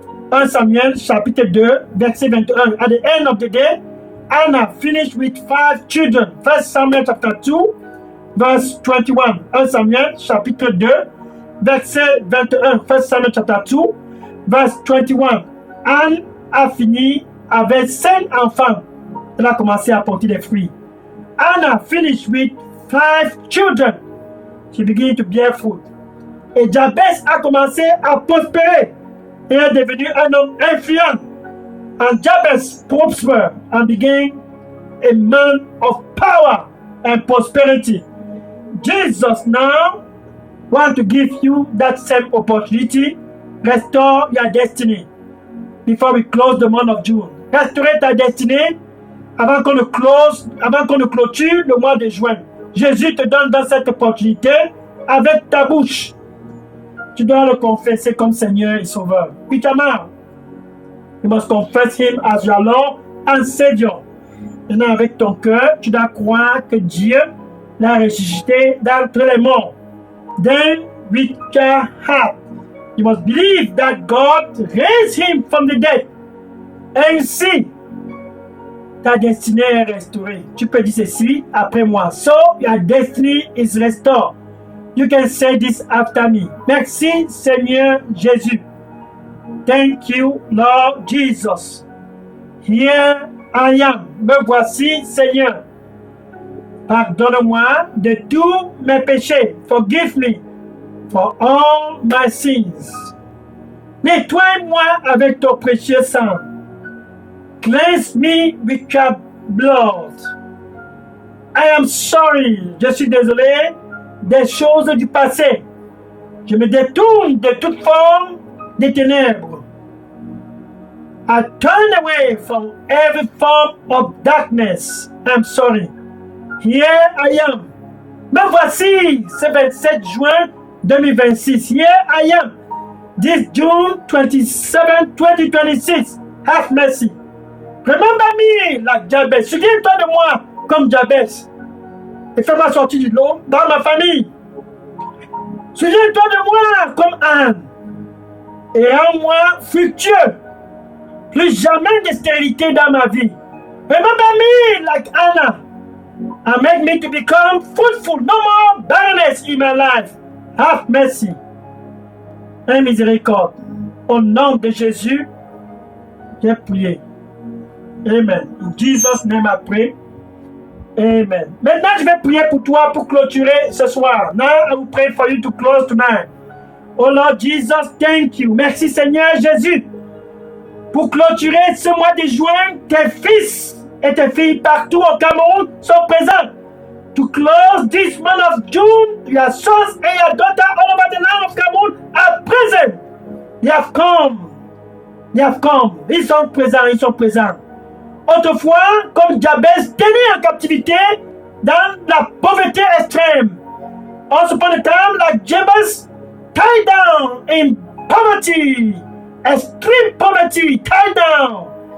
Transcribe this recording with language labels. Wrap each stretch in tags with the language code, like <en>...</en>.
<fr>1 Samuel chapitre 2, verset 21.</fr> <en>At the end of the day, Anna finished with 5 children. 1 Samuel chapter 2, verse 21.</en> <fr>1 Samuel chapitre 2, verset 21.</fr> <en>1 Samuel chapter 2, verse 21.</en> <fr>Anne a fini avec 5 enfants. Elle a commencé à porter des fruits.</fr> <en>Anna finished with 5 children. She began to bear fruit.</en> <fr>Et Jabez a commencé à prospérer. Il est devenu un homme influent.</fr> <en>And Jabez prospered and became a man of power and prosperity. Jesus now wants to give you that same opportunity. Restore your destiny before we close the month of June.</en> <fr>Restaurer ta destinée avant qu'on ne clôture le mois de juin. Jésus te donne dans cette opportunité avec ta bouche. Tu dois le confesser comme Seigneur et Sauveur.</fr> <en>Huitièmement, you must confess Him as your Lord and Savior.</en> <fr>Maintenant, avec ton cœur, tu dois croire que Dieu l'a ressuscité d'entre les morts.</fr> <en>Then, with your heart, you must believe that God raised Him from the dead.</en> <fr>Ainsi, ta destinée est restaurée. Tu peux dire ceci après moi.</fr> <en>So, your destiny is restored. You can say this after me.</en> <fr>Merci, Seigneur Jésus.</fr> <en>Thank you, Lord Jesus. Here I am.</en> <fr>Me voici, Seigneur. Pardonne-moi de tous mes péchés.</fr> <en>Forgive me for all my sins.</en> <fr>Nettoie-moi avec ton précieux sang.</fr> <en>Cleanse me with your blood. I am sorry.</en> <fr>Je suis désolé des choses du passé. Je me détourne de toute forme des ténèbres.</fr> <en>I turn away from every form of darkness. I'm sorry. Here I am.</en> <fr>Me voici, ce 27 juin 2026.</fr> <en>Here I am. This June 27, 2026. Have mercy. Remember me like Jabez.</en> <fr>Souviens-toi de moi comme Jabez. Et fais-moi sortir du lot dans ma famille. Souviens-toi de moi comme Anne. Et rends-moi fructueux. Plus jamais de stérilité dans ma vie.</fr> <en>Remember me like Anna. And make me to become fruitful. No more barrenness in my life. Have mercy.</en> <fr>Et miséricorde. Au nom de Jésus, j'ai prié. Amen.</fr> <en>In Jesus' name I pray. Amen.</en> <fr>Maintenant, je vais prier pour toi pour clôturer ce soir.</fr> <en>Now, I will pray for you to close tonight. Oh Lord Jesus, thank you.</en> <fr>Merci Seigneur Jésus. Pour clôturer ce mois de juin, tes fils et tes filles partout au Cameroun sont présents.</fr> <en>To close this month of June, your sons and your daughters all over the land of Cameroon are present. They have come. They have come.</en> <fr>Ils sont présents, ils sont présents. Autrefois, comme Jabez, tenu en captivité dans la pauvreté extrême.</fr> <en>Once upon a time, like Jabez, tied down in poverty, extreme poverty, tied down.</en>